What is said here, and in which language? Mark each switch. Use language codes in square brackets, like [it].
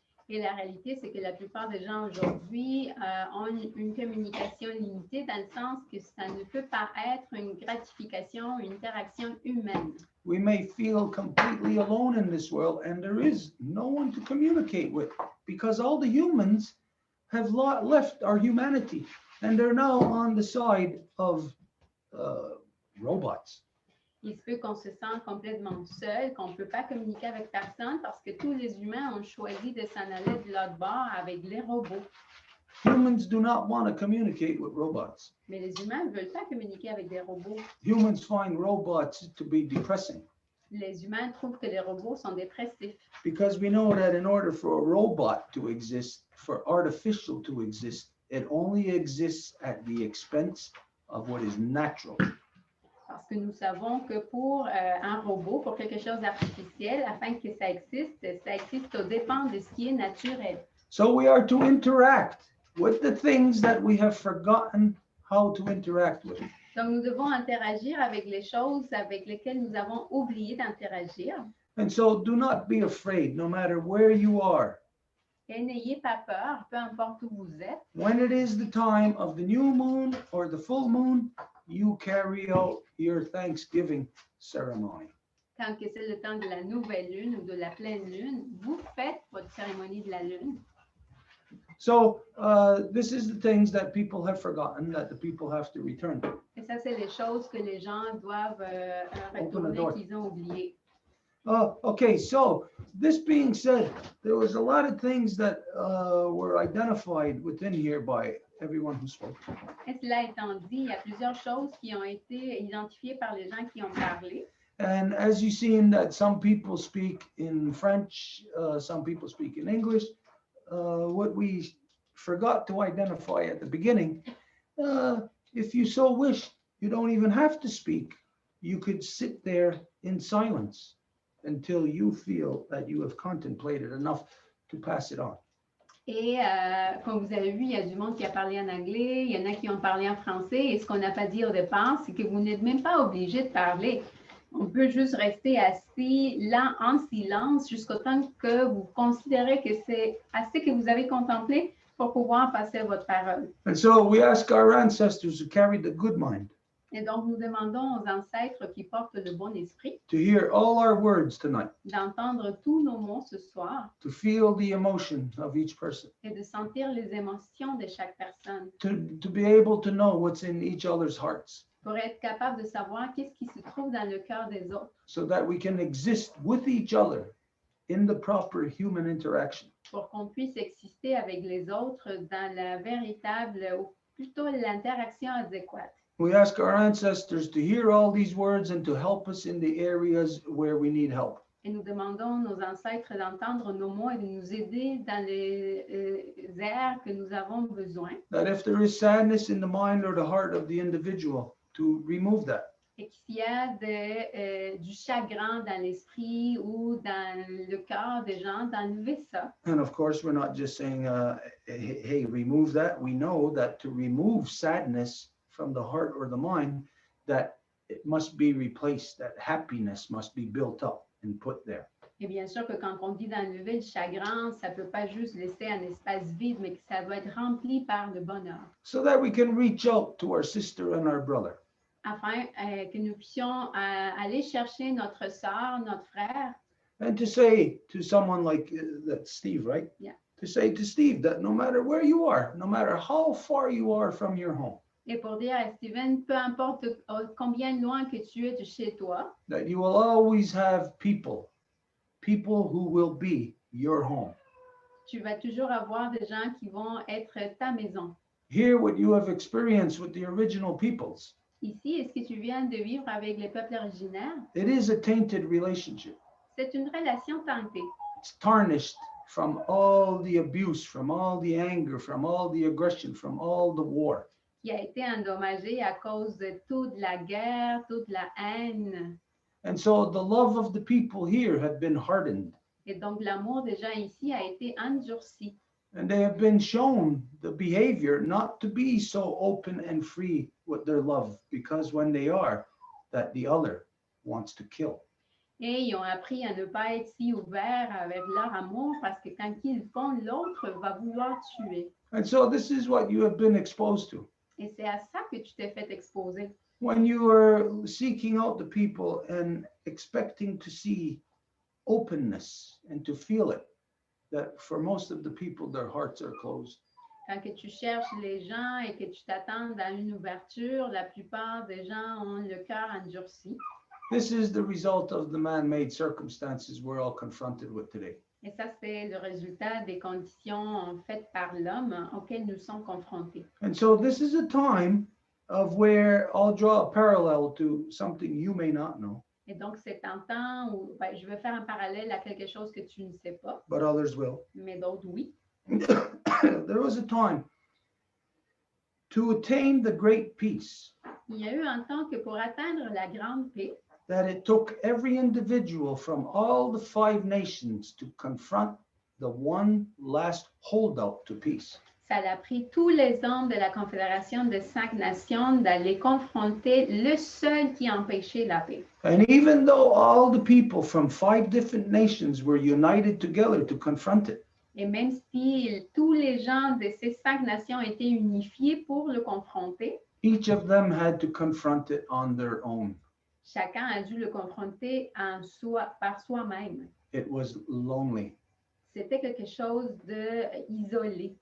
[fr] Et la réalité, c'est que la plupart des gens aujourd'hui ont une communication limitée dans le sens que ça ne peut pas être une gratification, une interaction humaine. [en] We may feel completely alone in this world, and there is no one to communicate with because all the humans have left our humanity, and they're now on the side of robots. [fr] Il se peut qu'on se sente complètement seul, qu'on ne peut pas communiquer avec personne parce que tous les humains ont choisi de s'en aller de l'autre bord avec les robots. [en] Humans do not want to communicate with robots. [fr] Mais les humains ne veulent pas communiquer avec des robots. [en] Humans find robots to be depressing. [fr] Les humains trouvent que les robots sont dépressifs. [en] Because we know that in order for a robot to exist, for artificial to exist, it only exists at the expense of what is natural. [fr] Parce que nous savons que pour un robot, pour quelque chose d'artificiel, afin que ça existe aux dépens de ce qui est naturel. [en] So we are to interact with the things that we have forgotten how to interact with. [fr] Donc, nous devons interagir avec les choses avec lesquelles nous avons oublié d'interagir. [en] And so do not be afraid, no matter where you are. [fr] Et n'ayez pas peur, peu importe où vous êtes. [en] When it is the time of the new moon or the full moon, you carry out your Thanksgiving ceremony. [fr] Quand que c'est le temps de la nouvelle lune ou de la pleine lune, vous faites votre cérémonie de la lune. [en] So this is the things that people have forgotten that the people have to return to. [fr] Et ça, c'est les choses que les gens doivent retourner, [en] door. [fr] qu'ils ont oubliées. [en] Okay, so this being said, there was a lot of things that were identified within here by everyone who spoke. [fr] Et cela étant dit, il y a plusieurs choses qui ont été identifiées par les gens qui ont parlé. [en] And as you've seen that some people speak in French, some people speak in English, what we forgot to identify at the beginning, if you so wish, you don't even have to speak. You could sit there in silence until you feel that you have contemplated enough to pass it on. [fr] Et comme vous avez vu, il y a du monde qui a parlé en anglais, il y en a qui ont parlé en français. Et ce qu'on n'a pas dit au départ, c'est que vous n'êtes même pas obligé de parler. On peut juste rester assis là en silence jusqu'au temps que vous considérez que c'est assez que vous avez contemplé pour pouvoir passer votre parole. [en] And so we ask our ancestors who carried the good mind [fr] Et donc, nous demandons aux ancêtres qui portent le bon esprit [en] to hear all our words tonight, [fr] d'entendre tous nos mots ce soir [en] to feel the emotion of each person, [fr] et de sentir les émotions de chaque personne [en] to be able to know what's in each other's hearts, [fr] pour être capable de savoir qu'est-ce qui se trouve dans le cœur des autres, [en] so that we can exist with each other in the proper human interaction. [fr] pour qu'on puisse exister avec les autres dans la véritable, ou plutôt l'interaction adéquate. [en] We ask our ancestors to hear all these words and to help us in the areas where we need help. [fr] Et nous demandons nos ancêtres d'entendre nos mots et de nous aider dans les aires que nous avons besoin. [en] That if there is sadness in the mind or the heart of the individual, to remove that. [fr] Et qu'il y a du chagrin dans l'esprit ou dans le cœur des gens, d'enlever ça. [en] And of course, we're not just saying, hey, remove that. We know that to remove sadness from the heart or the mind, that it must be replaced, that happiness must be built up and put there. [fr] Et bien sûr que quand on dit d'enlever le chagrin, ça ne peut pas juste laisser un espace vide, mais que ça doit être rempli par le bonheur. [en] So that we can reach out to our sister and our brother. [fr] Afin que nous puissions aller chercher notre sœur, notre frère. [en] And to say to someone like that, Steve, right? Yeah. To say to Steve that no matter where you are, no matter how far you are from your home, [fr] Et pour dire à Steven, peu importe combien loin que tu es de chez toi, [en] that you will always have people who will be your home. [fr] tu vas toujours avoir des gens qui vont être ta maison. [en] Hear what you have experienced with the original peoples. [fr] Ici, est-ce que tu viens de vivre avec les peuples originaires? [en] It is a tainted relationship. [fr] C'est une relation tentée. [en] It's tarnished from all the abuse, from all the anger, from all the aggression, from all the war. [fr] Qui a été endommagée à cause de toute la guerre, toute la haine. [en] And so the love of the people here have been hardened. [fr] Et donc, l'amour des gens ici a été endurci. [en] And they have been shown the behavior not to be so open and free with their love, because when they are, that the other wants to kill. [fr] Et ils ont appris à ne pas être si ouverts avec leur amour parce que quand ils font, l'autre va vouloir tuer. [en] And so this is what you have been exposed to. [fr] Et c'est à ça que tu t'es fait exposer. [en] When you are seeking out the people and expecting to see openness and to feel it, that for most of the people, their hearts are closed. [fr] Quand que tu cherches les gens et que tu t'attends à une ouverture, la plupart des gens ont le cœur endurci. [en] This is the result of the man-made circumstances we're all confronted with today. [fr] Et ça, c'est le résultat des conditions faites par l'homme auxquelles nous sommes confrontés. [en] And so this is a time of where I'll draw a parallel to something you may not know, [fr] Et donc, c'est un temps où je vais faire un parallèle à quelque chose que tu ne sais pas, [en] but others will. [fr] mais d'autres, oui. [en] There was a time to attain the great peace [fr] Il y a eu un temps que pour atteindre la grande paix, [en] that it took every individual from all the 5 nations to confront the one last holdout to peace. [fr] ça a pris tous les hommes de la Confédération des 5 Nations d'aller confronter le seul qui empêchait la paix. [en] And even though all the people from 5 different nations were united together to confront it, [fr] Et même si tous les gens de ces 5 nations étaient unifiés pour le confronter, [en] each of them had to confront it on their own. [fr] chacun a dû le confronter par soi-même. [en] It was lonely. [fr] C'était quelque chose de isolé